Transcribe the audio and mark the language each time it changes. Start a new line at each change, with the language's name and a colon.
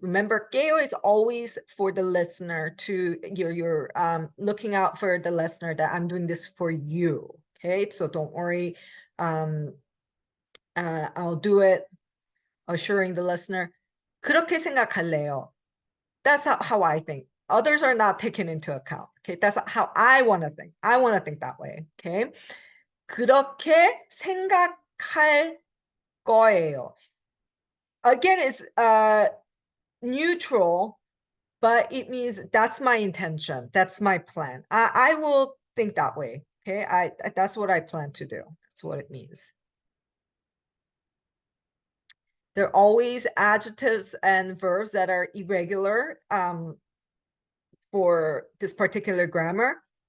English: Remember, 게요 is always for the listener. You're looking out for the listener, that I'm doing this for you. Okay, so don't worry. I'll do it, assuring the listener.
Korean: 그렇게 생각할래요.
English: That's how I think. Others are not taken into account. Okay, that's how I want to think. I want to think that way.
Korean: Okay, 그렇게 생각할 거예요.
English: Again, it's neutral, but it means that's my intention. That's my plan. I will think that way. Okay, that's what I plan to do. That's what it means. There are always adjectives and verbs that are irregular for this particular grammar.